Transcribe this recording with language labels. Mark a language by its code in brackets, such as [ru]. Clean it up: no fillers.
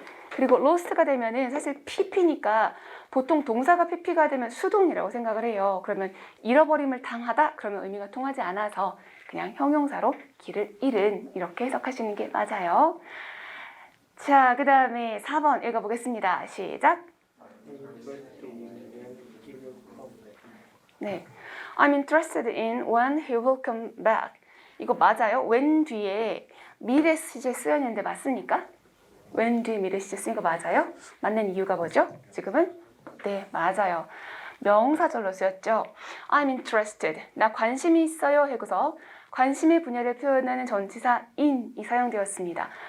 [ko] 그리고 lost가 되면은 사실 pp니까 보통 동사가 pp가 되면 수동이라고 생각을 해요. 그러면 잃어버림을 당하다 그러면 의미가 통하지 않아서 그냥 형용사로 길을 잃은 이렇게 해석하시는 게 맞아요. 자, 그 다음에 4번 읽어보겠습니다. 시작. [en] 네, I'm interested in when he will come back. [ko] 이거 맞아요? when 뒤에 미래 시제 쓰였는데 맞습니까? when 뒤에 미래 시제 쓰니까 맞아요? 맞는 이유가 뭐죠? 지금은? 네, 맞아요. 명사절로 쓰였죠. [en] I'm interested. [ko] 나 관심이 있어요. 해고서 관심의 분야를 표현하는 전치사 in이 사용되었습니다.